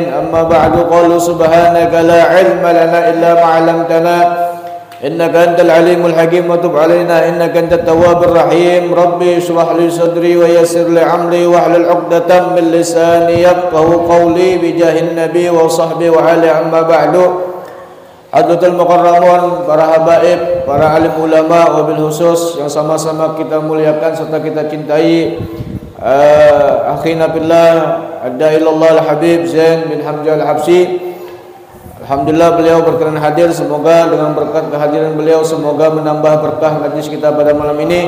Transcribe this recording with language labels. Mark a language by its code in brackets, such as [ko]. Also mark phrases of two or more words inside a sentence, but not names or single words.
[ar] أما بعد، قالوا سبحانك لا علم لنا إلا ما علمتنا إنك أنت العليم الحكيم وتب علينا إنك أنت التواب الرحيم. ربي اشرح لي صدري ويسر لي أمري واحلل عقدة من لساني يفقهوا قولي بجاه النبي وصحبه وعلى. أما بعد، حضرة المكرمين, [id] para habaib, para alim ulama, [ar] وبالخصوص [id] yang sama-sama kita muliakan serta kita cintai, [ar] أخينا بالله [id] adailallah al-habib Zain bin Hamzah al-Habsyi. Alhamdulillah beliau berkenan hadir. Semoga dengan berkat kehadiran beliau semoga menambah berkah majlis kita pada malam ini.